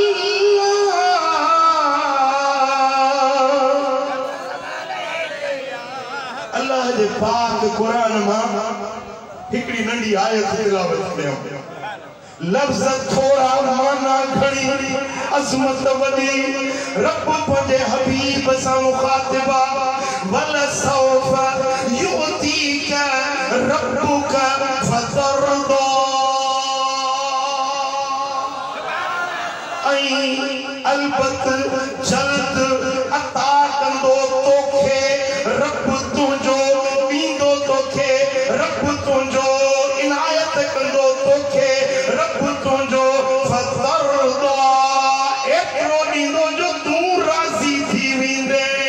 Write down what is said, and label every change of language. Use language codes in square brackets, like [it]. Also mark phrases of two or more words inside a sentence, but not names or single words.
[sd] अल्लाह जे पाक कुरान मां हिकड़ी नंढी आयत तिलावत कयो लफ्ज़ थोड़ा माना घणी अज़मत वडी रब पंहिंजे हबीब सां मुखातिबा [ar] ولسوف يعطيك ربك فترضى [sd] अलबत जल्द अता कंदो तोखे रब तुंहिंजो ॾींदो तोखे रब तुंहिंजो इनायत कंदो तोखे रब तुंहिंजो फतरदा एतिरो ॾींदो जो तूं राज़ी थी वेंदे